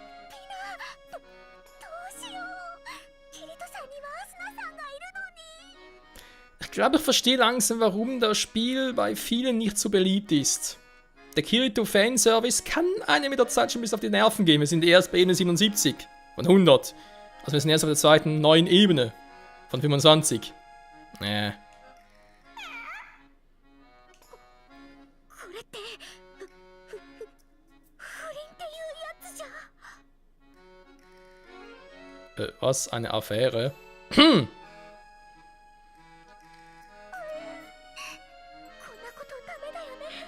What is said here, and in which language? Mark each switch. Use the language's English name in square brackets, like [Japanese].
[Japanese] ピナ、どうしよう。キリトさんにはアスナさんがいるのに。 [German] Ich glaube, ich verstehe langsam, warum das Spiel bei vielen nicht so beliebt ist. Der Kirito-Fanservice kann einem mit der Zeit schon bis auf die Nerven gehen. Wir sind erst bei Ebene 77 von 100. Also wir sind erst auf der zweiten neuen Ebene von 25. [Japanese] これって不倫っていうやつじゃ。 [German] Was? Eine Affäre? [Japanese] こんなことダメだよね。